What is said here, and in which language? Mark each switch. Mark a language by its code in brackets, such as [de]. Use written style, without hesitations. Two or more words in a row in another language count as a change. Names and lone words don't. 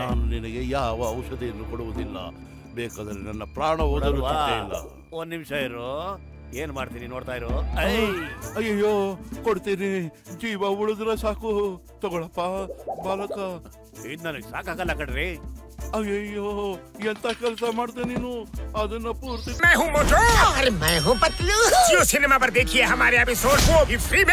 [kn] ನಾನು ನಿನಗೆ ಯಾವ ಔಷಧಿಯನ್ನು ಕೊಡುವುದಿಲ್ಲ. ಬೇಕಾದ್ರೆ ನನ್ನ ಪ್ರಾಣ ಹೋದರೂ ಇಲ್ಲ. ಒಂದ್ ನಿಮಿಷ ಇರು, ಏನ್ ಮಾಡ್ತೀನಿ ನೋಡ್ತಾ ಇರು. ಅಯ್ಯೋ, ಕೊಡ್ತೀನಿ. ಜೀವ ಉಳಿದ್ರೆ ಸಾಕು. ತಗೊಳಪ್ಪ ಬಾಲಕ. ಇದ್ ನನಗೆ ಸಾಕಾಗಲ್ಲ ಕಣ್ರಿ. ಅಯ್ಯಯ್ಯೋ, ಎಂತ ಕೆಲಸ ಮಾಡ್ದೆ ನೀನು? ಅದನ್ನ ಪೂರ್ತಿ. [hi] मैं हूँ मोटू और मैं हूँ पतलू। जियो सिनेमा पर देखिए हमारे एपिसोड, वो भी फ्री में।